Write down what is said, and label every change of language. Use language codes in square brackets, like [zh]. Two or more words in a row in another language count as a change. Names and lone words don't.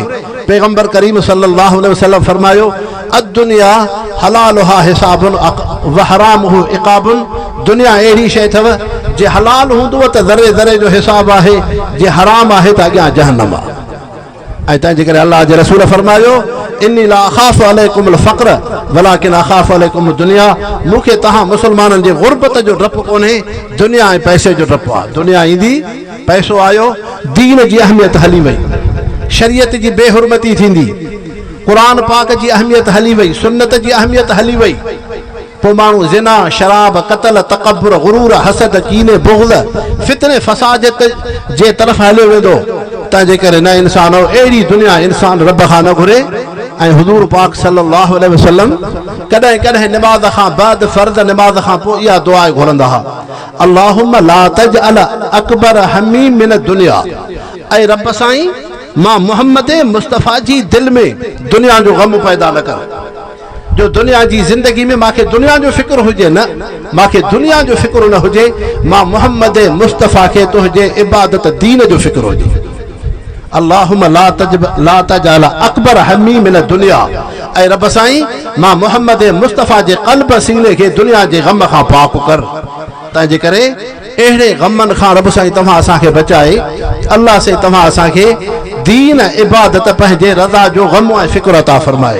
[sd] पैगंबर करीम [ar] صلى الله عليه وسلم [sd] फरमायो, [ar] الدنيا حلالها حساب و حرامه عقاب, [sd] दुनिया अहिड़ी शइ अथव जे हलाल हूंदव त ज़रे ज़रे जो हिसाब आहे, जे हराम आहे त अॻियां जहन्नम आहे। ऐं तंहिंजे करे अल्लाह जे रसूल फरमायो, [ar] إني لا أخاف عليكم الفقر ولكن أخاف عليكم الدنيا, [sd] मूंखे तव्हां मुसलमाननि जे ग़ुर्बत जो डपु कोन्हे, दुनिया ऐं पैसे जो डपु आहे। दुनिया ईंदी, पैसो आयो, दीन जी अहमियत हली वई, शरीयत जी बेहुरमती थींदी, क़ुरान पाक जी अहमियत हली वई, सुन्नत जी अहमियत हली वई। पोइ माण्हू ज़िना, शराब, क़त्ल, तकब्बुर, गुरूर, हसद, कीने, बुग़्ज़, फितने, फसादत जे तरफ़ हलियो वेंदो। तंहिंजे करे न इंसानो, अहिड़ी दुनिया इंसान रब खां न घुरे। ऐं हुज़ूर पाक [ar] صلى الله عليه وسلم [sd] कॾहिं कॾहिं निमाज़ खां बाद, फ़र्ज़ निमाज़ खां पोइ इहा दुआ घुरंदा हुआ, [ar] اللهم لا تجعل أكبر همي من دنيا, [sd] ऐं रब साईं मां मुहम्मद मुस्तफ़ा जी दिलि में दुनिया जो ग़म पैदा न कर, जो दुनिया जी ज़िंदगी में मूंखे दुनिया जो फ़िक्र हुजे न, मूंखे दुनिया जो फ़िक्र न हुजे, मां मुहम्मद मुस्तफ़ा खे तुंहिंजे इबादत दीन जो फ़िक्र हुजे। [ar] اللهم لا تجعل أكبر همي من دنيا, [sd] ऐं रब साईं मां मुहम्मद मुस्तफ़ा जे क़ल्ब सीने खे दुनिया जे ग़म खां पाक कर। तंहिंजे करे अहिड़े ग़मनि खां रब साईं तव्हां असांखे बचाए, अल्लाह से तव्हां असांखे दीन इबादत पंहिंजे रज़ा जो ग़म ऐं फ़िक्र अता फ़रमाए।